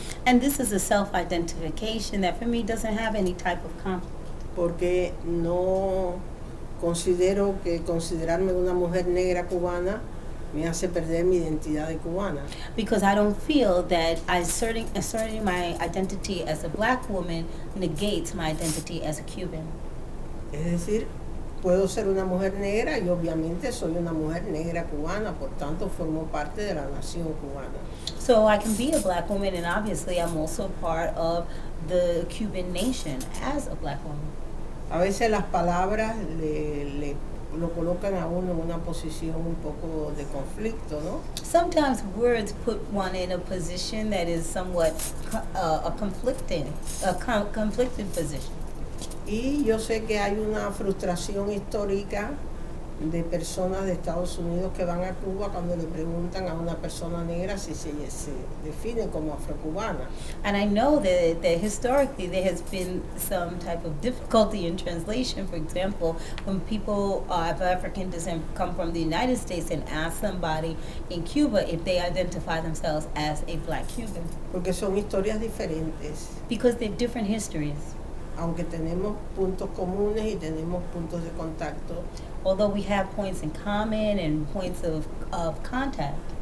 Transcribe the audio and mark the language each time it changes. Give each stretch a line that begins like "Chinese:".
English: And this is a self-identification that for me doesn't have any type of conflict.
Spanish: porque no considero que considerarme una mujer negra cubana me hace perder mi identidad de cubana.
English: Because I don't feel that asserting my identity as a black woman negates my identity as a Cuban.
Spanish: Es decir, puedo ser una mujer negra y obviamente soy una mujer negra cubana, por tanto formo parte de la nación cubana.
English: So I can be a black woman, and obviously I'm also part of the Cuban nation as a black woman.
Spanish: A veces las palabras lo colocan a uno en una posición un poco de conflicto, ¿no?
English: Sometimes words put one in a position that is somewhat conflicted position.
Spanish: Y yo sé que hay una frustración histórica de personas de Estados Unidos que van a Cuba cuando le preguntan a una persona negra si se define como afrocubana.
English: And I know that historically there has been some type of difficulty in translation. For example, when people of African descent come from the United States and ask somebody in Cuba if they identify themselves as a black Cuban,
Spanish: Porque son historias diferentes,
English: because they're different histories.
Spanish: aunque tenemos puntos comunes y tenemos puntos de contacto.
English: Although we have points in common and points of contact.